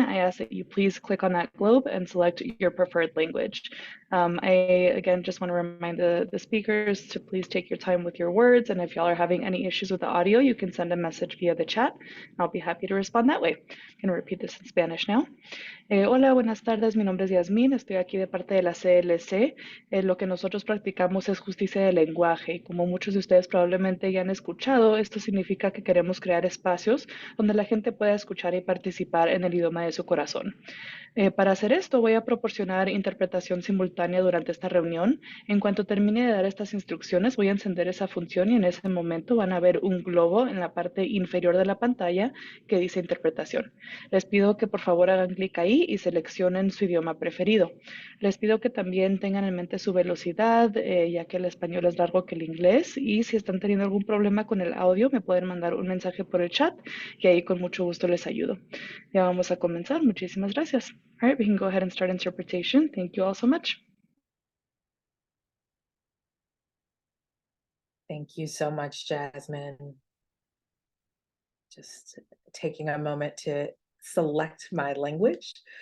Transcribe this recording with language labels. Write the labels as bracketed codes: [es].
[en] I ask that you please click on that globe and select your preferred language. I, again, just want to remind the speakers to please take your time with your words. And if y'all are having any issues with the audio, you can send a message via the chat. I'll be happy to respond that way. I'm going to repeat this in Spanish now. [es] Hola, buenas tardes. Mi nombre es Yasmín. Estoy aquí de parte de la CLC. Lo que nosotros practicamos es justicia de lenguaje. Y como muchos de ustedes probablemente ya han escuchado, esto significa que queremos crear espacios donde la gente pueda escuchar y participar en el idioma de su corazón. Para hacer esto, voy a proporcionar interpretación simultánea durante esta reunión. En cuanto termine de dar estas instrucciones, voy a encender esa función y en ese momento van a ver un globo en la parte inferior de la pantalla que dice interpretación. Les pido que por favor hagan clic ahí y seleccionen su idioma preferido. Les pido que también tengan en mente su velocidad, ya que el español es largo que el inglés, y si están teniendo algún problema con el audio, me pueden mandar un mensaje por el chat y ahí con mucho gusto les ayudo. Ya vamos a comenzar. Muchísimas gracias. [en] All right, we can go ahead and start interpretation. Thank you all so much. Thank you so much, Jasmine. Just taking a moment to select my language.